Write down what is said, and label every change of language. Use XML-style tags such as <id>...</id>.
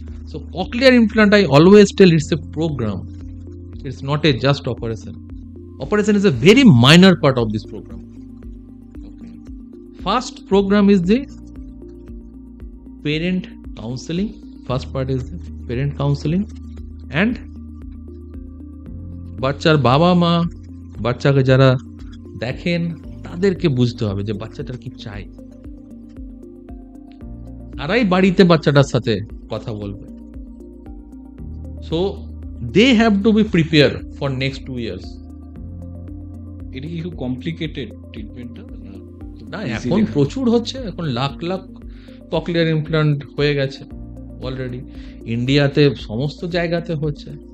<en>So cochlear implant, I always tell, it's a program, it's not a just operation. Operation is a very minor part of this program. First program is the parent counseling. First part is the parent counseling, and</en> <bn>বাচ্চার বাবা মা, বাচ্চাকে যারা দেখেন তাদেরকে বুঝতে হবে যে বাচ্চাটার কি চাই, তারাই বাড়িতে বাচ্চাটার সাথে কথা বলবে।</bn> <en>So they have to be prepared for next 2 years.</en> <bn>এটা কি খুব কমপ্লিকেটেড ট্রিটমেন্টটা? না, এখন প্রচুর হচ্ছে, এখন লাখ লাখ ককলিয়ার ইমপ্ল্যান্ট হয়ে গেছে অলরেডি, ইন্ডিয়াতে সমস্ত জায়গাতে হচ্ছে।</bn>